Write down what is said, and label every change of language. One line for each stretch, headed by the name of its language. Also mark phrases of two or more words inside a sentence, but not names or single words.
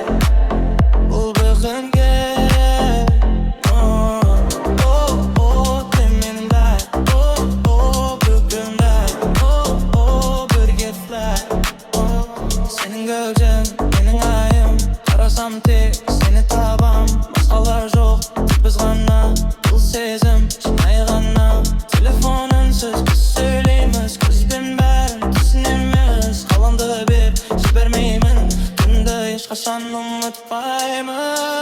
Kazakh: Бұл бүгінге,
Turkish: sen benim
Kazakh: life, бүкіл night, бірге fly.
Turkish: Senin gölgen, benim ayım.
Kazakh: Қарасам тек seni табам. Басқалар жоқ, тек біз ғана. Бұл сезім, шынайы ғана. Телефон үнсіз біз сөйлейміз. Көзбен бәрін түсінеміз. Қаламды бер, жібермеймін. Түнді ешқашан ұмытпаймын.